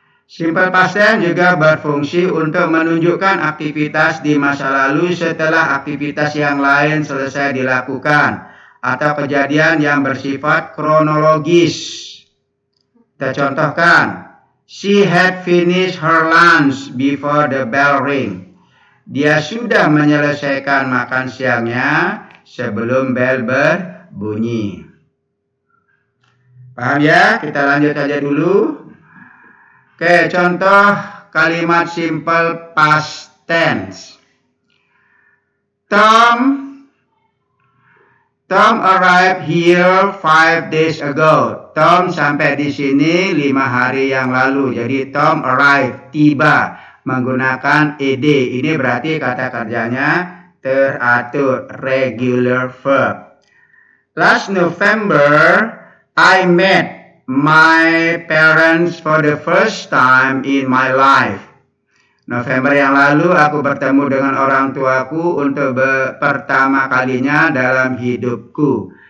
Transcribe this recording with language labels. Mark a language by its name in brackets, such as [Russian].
[Indonesian] Simple past tense juga berfungsi untuk menunjukkan aktivitas di masa lalu setelah aktivitas yang lain selesai dilakukan atau kejadian yang bersifat kronologis. Kita contohkan, [English] she had finished her lunch before the bell ring. [Indonesian] Dia sudah menyelesaikan makan siangnya sebelum bel berbunyi. Paham ya? Kita lanjut aja dulu. Oke, contoh kalimat simple past tense. [English] Tom arrived here 5 days ago. [Indonesian] Tom sampai di sini 5 hari yang lalu. Jadi Tom arrived, tiba, menggunakan ed. Ini berarti kata kerjanya teratur, regular verb. [English] Last November, I met my parents for the first time in my life. [Indonesian] November yang lalu aku bertemu dengan orang tuaku untuk pertama kalinya dalam hidupku.